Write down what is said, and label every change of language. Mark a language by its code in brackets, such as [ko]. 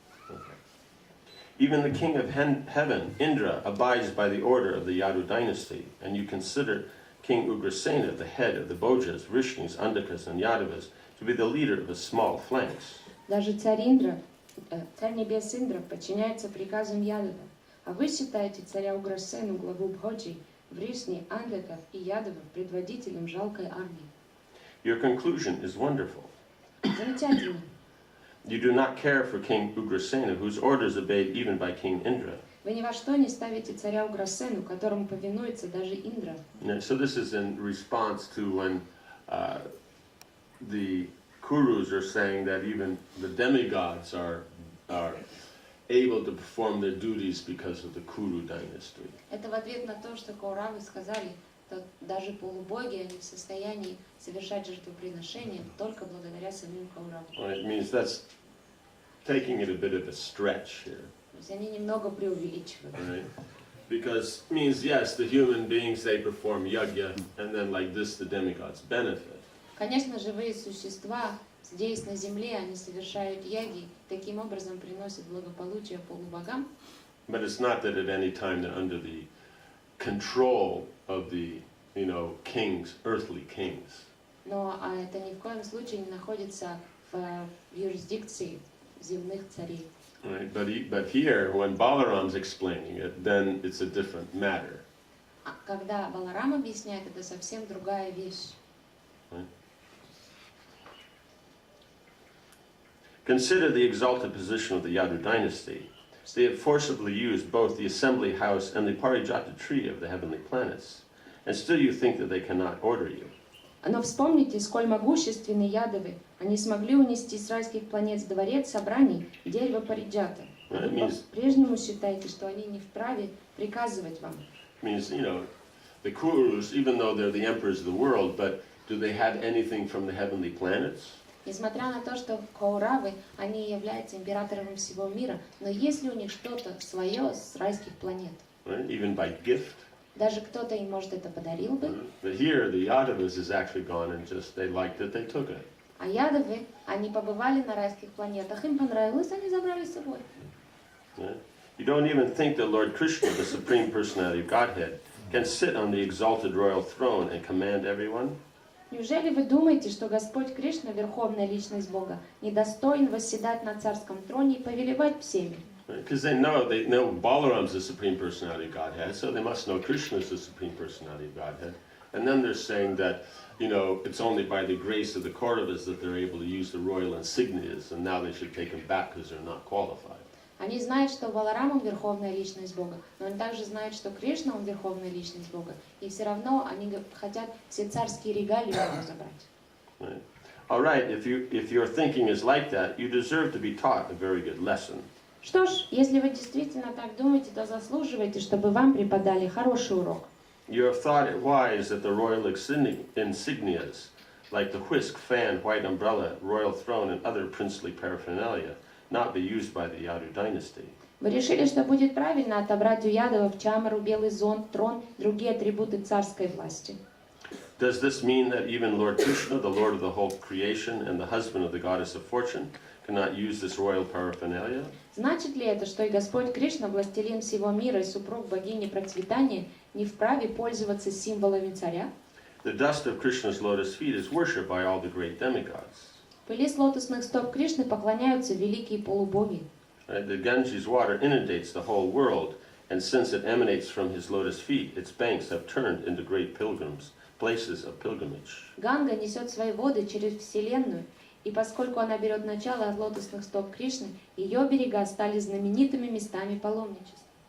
[en] Okay. Even the king of heaven, Indra, abides by the order of the Yadu dynasty, and you consider King Ugrasena, the head of the Bojas, Vishnus, Andakas, and Yadavas, to be the leader of his small flanks. [ru] Даже царь Индра, царь небес Индра, подчиняется приказам Ядова, а вы считаете царя Уграсену, главу Бходжи, Вришни, Андаков и Ядова предводителем жалкой армии. [en] Your conclusion is wonderful. [ru] Замечательно. [en] You do not care for King Ugrasena, whose orders obeyed even by King Indra. [ru] Вы ни во что не ставите царя Уграсену, которому повинуется даже Индра. [en] So this is in response to when the Kurus are saying that even the demigods are able to perform their duties because of the Kuru dynasty. [ru] Это в ответ на то, что Кауравы сказали, что даже полубоги они в состоянии совершать жертвоприношения только благодаря самим Кауравам. [en] Well, it means that's taking it a bit of a stretch here. [ru] То есть они немного преувеличивают. [en] Right? Because it means, yes, the human beings, they perform yajna, and then like this, the demigods benefit. [ru] Конечно, живые существа здесь на земле, они совершают яги, таким образом приносят благополучие полубогам. [en] But it's not that at any time they're under the control of the, kings, earthly kings. [ru] Но это ни в коем случае не находится в юрисдикции земных царей. [en] Right? But here, when Balaram's explaining it, then it's a different matter. [ru] А когда Баларам объясняет, это совсем другая вещь. [en] Right? Consider the exalted position of the Yadu dynasty. They have forcibly used both the assembly house and the Parijata tree of the heavenly planets, and still you think that they cannot order you. [ru] Но вспомните, сколь могущественны Ядовы. Они смогли унести с райских планет дворец собраний дерево Париджата. Вы по-прежнему считаете, что они не вправе приказывать вам. [en] Means, the Kurus, even though they're the emperors of the world, but do they have anything from the heavenly planets? [ru] Несмотря на то, что Кауравы, они являются императором всего мира, но есть ли у них что-то свое с райских планет? [en] Right? Even by gift. [ru] Даже кто-то им, может, это подарил бы. [en] But here, the Yadavas has actually gone and just, they liked it, they took it. [ru] А Ядовы, они побывали на райских планетах, им понравилось, они забрали с собой. [en] Right? You don't even think that Lord Krishna, the Supreme Personality of Godhead, can sit on the exalted royal throne and command everyone? [ru] Неужели вы думаете, что Господь Кришна, Верховная Личность Бога, недостоин восседать на царском троне и повелевать всеми? [en] Because they know Balaram's the Supreme Personality of Godhead, so they must know Krishna's the Supreme Personality of Godhead. And then they're saying that, it's only by the grace of the Kauravas that they're able to use the royal insignias, and now they should take them back because they're not qualified. [ru] Они знают, что Баларам он Верховная Личность Бога, но они также знают, что Кришна он Верховная Личность Бога, и все равно они хотят все царские регалии у него забрать. [en] Right. All right, if your thinking is like that, you deserve to be taught a very good lesson. [ru] Что ж, если вы действительно так думаете, то заслуживаете, чтобы вам преподали хороший урок. [en] You have thought it wise that the royal insignias, like the whisk, fan, white umbrella, royal throne, and other princely paraphernalia, not be used by the Yadu dynasty. [ru] Вы решили, что будет правильно отобрать у ядовов чамару, белый зонт, трон, другие атрибуты царской власти. [en] Does this mean that even Lord Krishna, the Lord of the whole creation and the husband of the goddess of fortune, cannot use this royal paraphernalia? [ru] Значит ли это, что и Господь Кришна, властелин всего мира и супруг богини процветания, не вправе пользоваться символами царя? [en] The dust of Krishna's lotus feet is worshipped by all the great demigods. [ru] Пыли с лотосных стоп Кришны поклоняются великие полубоги. [en] Right? The Ganges water inundates the whole world, and since it emanates from his lotus feet, its banks have turned into great places of pilgrimage. [ru] Ганга несет свои воды через вселенную, и поскольку она берет начало от лотосных стоп Кришны, ее берега стали знаменитыми местами паломничества.